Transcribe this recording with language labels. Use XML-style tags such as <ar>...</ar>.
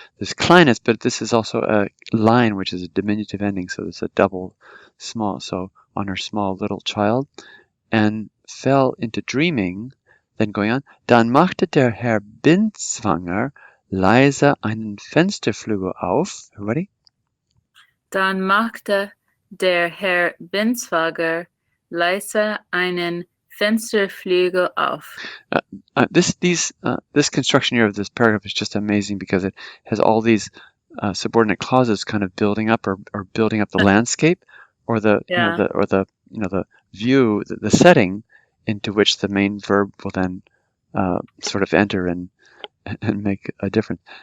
<en>There's kleines, but this is also a line, which is a diminutive ending, so it's a double small. So on her small little child, and fell into dreaming. Then going on,</en> <de>dann machte der Herr Binswanger leise einen Fensterflügel auf.</de> <en>Everybody?</en> <de>Dann machte der Herr Binswanger leise einen Fensterflügel auf.</de> <en>This construction here of this paragraph is just amazing because it has all these subordinate clauses kind of building up or building up the landscape or the the view, the setting into which the main verb will then sort of enter and make a difference.</en>